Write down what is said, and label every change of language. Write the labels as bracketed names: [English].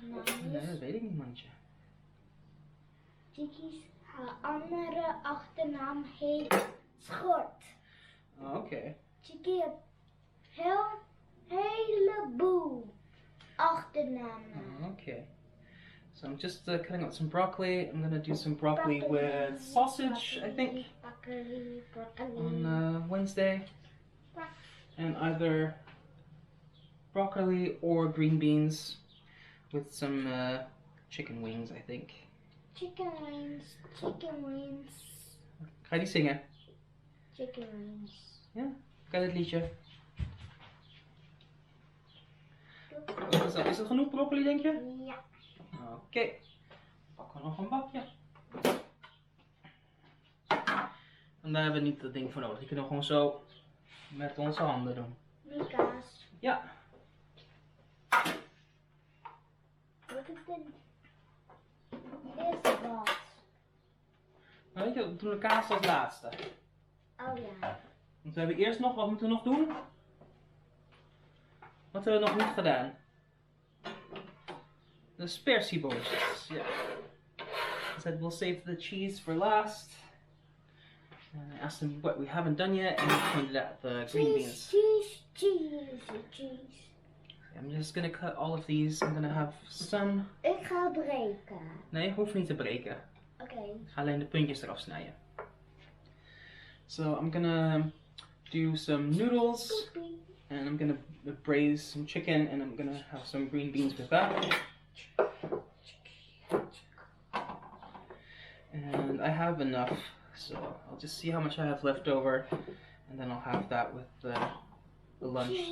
[Dutch] achternaam Nee, is? dat weet ik niet, mandje. Chiki's haar andere achternaam heet Schort. Oh, oké. Chiki heeft heleboel achternamen. [English] Oh, okay. So I'm just cutting up some broccoli. I'm gonna do some broccoli with sausage, I think, on Wednesday. And either broccoli or green beans with some chicken wings, I think. Chicken wings, chicken wings, [Dutch] Ga je die zingen? [English] chicken wings. [Dutch] Ken je het liedje? Is het genoeg broccoli, denk je? Ja. Oké. Pakken we nog een bakje. En daar hebben we niet dat ding voor nodig. Die kunnen we gewoon zo met onze handen doen. Mika's. Ja. Wat is dit? Is wat? Nou, weet je, we doen de kaas als laatste. Oh ja. Want we hebben eerst nog, wat moeten we nog doen? Wat hebben we nog niet gedaan? De spersiebootjes, ja. [English] I said we'll save the cheese for last. And I asked him what we haven't done yet, and he pointed out the green beans. Cheese, cheese, cheese. I'm just gonna cut all of these. I'm gonna have some. [Dutch] Ik ga breken. Nee, hoeft niet te breken. Oké. Ik ga alleen de puntjes eraf snijden. [English] So I'm gonna do some noodles, and I'm gonna braise some chicken, and I'm gonna have some green beans with that. And I have enough, so I'll just see how much I have left over, and then I'll have that with the lunch.